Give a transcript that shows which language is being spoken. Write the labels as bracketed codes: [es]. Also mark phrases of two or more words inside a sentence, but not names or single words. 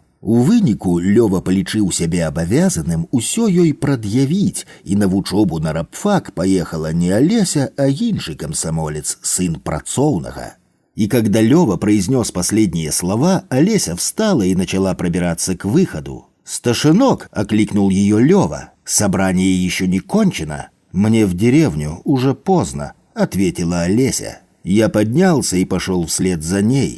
[be] У выніку Лёва палічыў сябе абавязаным усё ёй прад'явіць, і на вучобу на рабфак паехала не Олеся, а іншы камсамолец, сын працоўнага. [ru] И когда Лёва произнес последние слова, Олеся встала и начала пробираться к выходу. «Сташинок!» — окликнул ее Лёва. «Собрание еще не кончено. Мне в деревню, уже поздно», — ответила Олеся. Я поднялся и пошел вслед за ней.